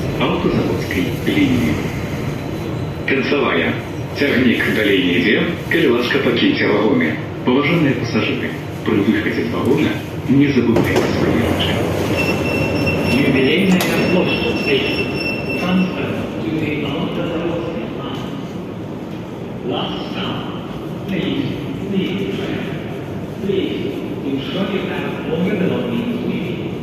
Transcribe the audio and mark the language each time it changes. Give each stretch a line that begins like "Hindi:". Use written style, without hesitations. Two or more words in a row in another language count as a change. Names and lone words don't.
Russian: Автозаводской линии. Концевая.
Belarusian: Цягнік далей не ідзе, калі ласка пакіньце вагоны. Паважаныя пасажыры, пры выхадзе з вагона не забывайце свае рэчы.
English: Юбилейная площадь station. Transfer to the Автозаводской line. Last stop. Please leave the train. Please ensure you have all your belongings with you.